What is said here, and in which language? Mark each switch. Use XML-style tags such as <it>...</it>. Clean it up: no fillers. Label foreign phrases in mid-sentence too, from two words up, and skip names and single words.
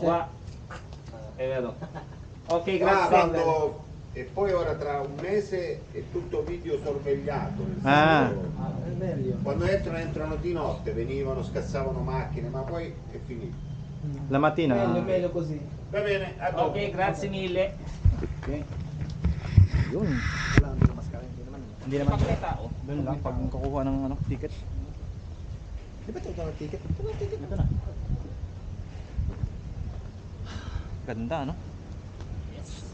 <it>qua. È vero. Ok, Qua grazie. quando... E poi ora tra un mese è tutto video sorvegliato. nel Ah. senso, È meglio. Quando entrano di notte, venivano, scassavano macchine, ma poi è finito. La mattina. Meglio così. Va bene, a dopo. Ok, grazie mille.</it> <tl>Okay. Yun. Wala ang maskara. Hindi naman. Hindi naman. Pakita tao. Doon lang pag kukuha ng ticket. Di ba ito ang ticket? Ito ang ticket. Ito na. Ganda, no?</tl> <en>Yes.</en>